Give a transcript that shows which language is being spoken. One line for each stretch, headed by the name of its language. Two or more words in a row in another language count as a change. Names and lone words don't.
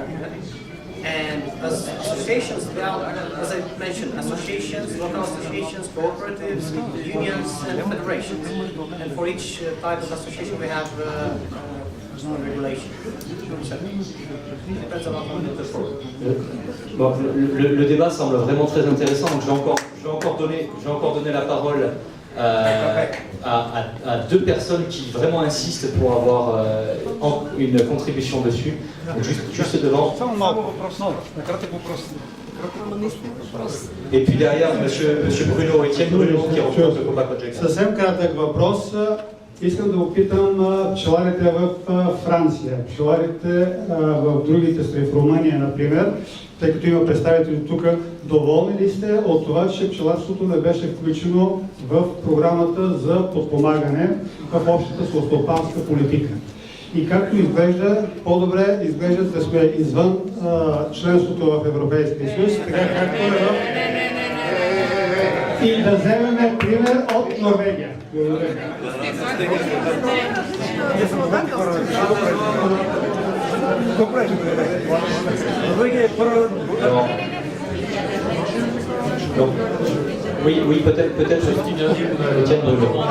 English: And as associations, as I mentioned, associations, local associations, cooperatives, unions, and federations. And for each type of association, we have regulation. So, it depends a lot on the program.
French: Bon, le débat semble vraiment très intéressant, donc je vais encore donner la parole à 2 personnes qui vraiment insistent pour avoir une contribution dessus. Donc juste devant. Et puis derrière, monsieur Bruno, Étienne Bruno, qui représente le combat Cogeca.
Bulgarian: Съвсем кратък въпрос. Искам да опитам пчеларите в Франция, пчеларите в другите страни, в Румъния, например, тъй като има представители тук, доволни ли сте от това, че пчеларството не беше включено в програмата за подпомагане в общата селскостопанска политика? И както изглежда, по-добре изглеждат да сме извън членството в Европейския съюз, така както е в... И да вземем пример от Норвегия.
French: Oui, peut-être juste une Étienne Bruno.